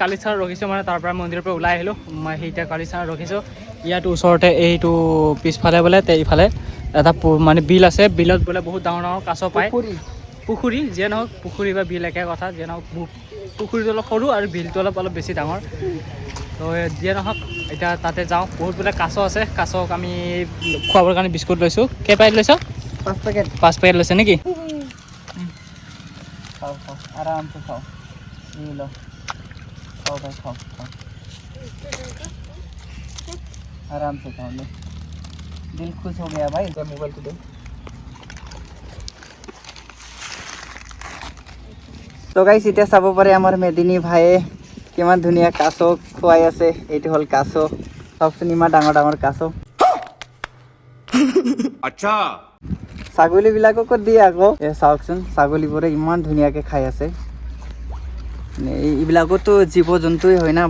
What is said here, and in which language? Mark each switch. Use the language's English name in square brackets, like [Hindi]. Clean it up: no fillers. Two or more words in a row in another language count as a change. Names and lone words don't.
[Assamese] কালিস্থানত ৰখিছোঁ মানে তাৰ পৰা মন্দিৰৰ পৰা ওলাই আহিলোঁ মই এতিয়া কালিস্থানত ৰখিছোঁ ইয়াত ওচৰতে এইটো পিছফালে বোলে ইফালে এটা মানে বিল আছে বিলত বোলে বহুত ডাঙৰ কাছ পায় পুখুৰী যিয়ে নহওক পুখুৰী বা বিল একে কথা যিয়ে নহওক পুখুৰীটো অলপ সৰু আৰু বিলটো অলপ বেছি ডাঙৰ তো যিয়ে নহওক এতিয়া তাতে যাওঁ বহুত বোলে কাছ আছে কাছক আমি খোৱাবৰ কাৰণে বিস্কুট লৈছোঁ কেই পেকেট লৈছ 5 পেকেট লৈছে নেকি আৰামছে খাওঁ [Hindi] आराम से खाओ ले दिल खुश हो गया भाई जब मोबाइल को दे तो गाइस इतना [Assamese] চাব পাৰে আমাৰ মেদিনী ভাইয়ে কিমান ধুনীয়া কাছ খুৱাই আছে এইটো হল কাছ সবচোন ইমান ডাঙৰ কাছ আচ্ছা ছাগলী বিলাকক দিয়ে আকৌ এই চাওকচোন ছাগলীবোৰে ইমান ধুনীয়াকৈ খাই আছে এইবিলাকতো জীৱ জন্তুই হয় না